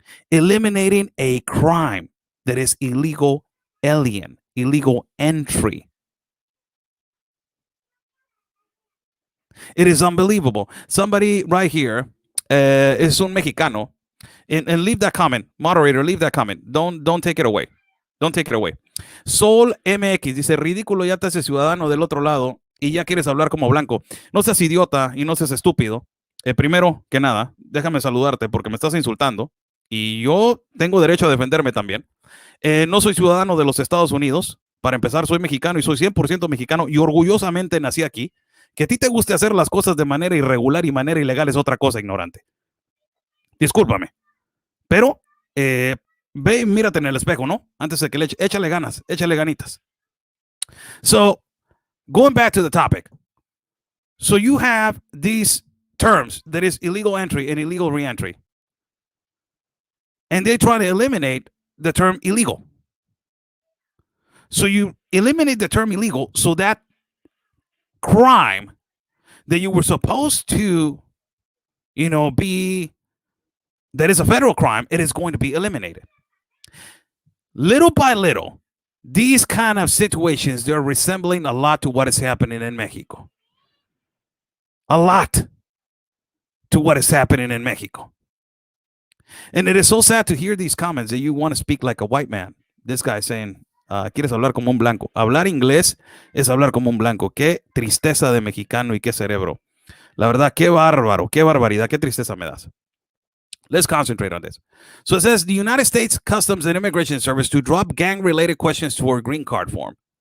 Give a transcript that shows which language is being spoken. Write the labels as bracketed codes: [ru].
[en] eliminating a crime that is illegal alien, illegal entry. It is unbelievable. Somebody right here is [es] un mexicano, [en] and leave that comment, moderator. Leave that comment. Don't take it away. Don't take it away. [es] Sol MX dice, ridículo, ya te haces ciudadano del otro lado y ya quieres hablar como blanco. No seas idiota y no seas estúpido. Primero que nada, déjame saludarte porque me estás insultando y yo tengo derecho a defenderme también. No soy ciudadano de los Estados Unidos. Para empezar, soy mexicano y soy 100% mexicano y orgullosamente nací aquí. Que a ti te guste hacer las cosas de manera irregular y manera ilegal es otra cosa, ignorante. Discúlpame. Pero ve y mírate en el espejo, ¿no? Antes de que le échale ganas, échale ganitas. [en] So, going back to the topic. So you have these terms, that is illegal entry and illegal reentry. And they try to eliminate the term illegal. So you eliminate the term illegal so that crime that you were supposed to, be, that is a federal crime, it is going to be eliminated. Little by little, these kind of situations, they're resembling a lot to what is happening in Mexico. A lot to what is happening in Mexico. And it is so sad to hear these comments that you want to speak like a white man. This guy saying, [es] quieres hablar como un blanco. Hablar inglés es hablar como un blanco. Qué tristeza de mexicano y qué cerebro. La verdad, qué bárbaro, qué barbaridad, qué tristeza me das. [en] Let's concentrate on this. So it says the United States Customs and Immigration Service to drop gang-related questions to our green card form.